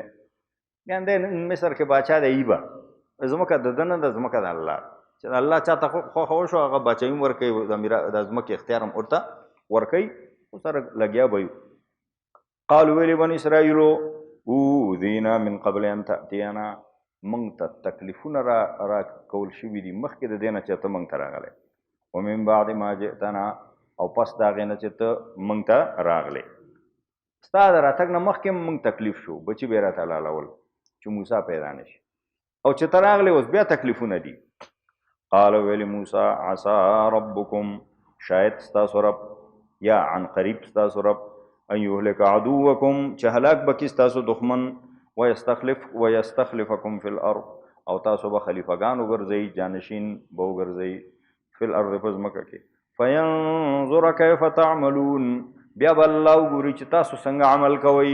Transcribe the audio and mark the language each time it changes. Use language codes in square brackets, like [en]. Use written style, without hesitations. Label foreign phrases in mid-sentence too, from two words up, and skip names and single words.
[ps] یعنې دی مصر کې باچا دی به ځمکه د ده نه ده ځمکه د الله چې الله چاته خوښه وشو هغه باچاوي هم ورکوي د ځمکې اختیار هم ورته ورکوي سره لګیا به یو. قالوا ویلی بني اسرائیلو [ar] اوذینا من قبل ان تأتینا [ps] موږ ته تکلیفونه را کول شوي دي مخکې د دې نه چې ته موږ ته راغلی [ar] ومن بعد ما جئتنا [ps] او پس د هغې نه چې ته موږ ته راغلی ستا د راتګ نه مخکې هم موږ تکلیف شو بچي به یې راته حلالول چې موسی پیدا نه شي او چې ته راغلی اوس بیا تکلیفونه دي. قال ویلی موسی [ar] عسى ربکم [ps] شاید ستاسو رب یا عن قریب ستاسو رب [ar] ان یهلک عدوکم [ps] چې هلاک بکي ستاسو دښمن [ar] ویستخلفکم فی الارض [ps] او تاسو به خلیفګان وګرځئ جانشین به وګرځئ [ar] فی الارض [ps] په ځمکه کې [ar] فینظر کیف تعملون [ps] بیا به الله وګوري چې تاسو څنګه عمل کوئ.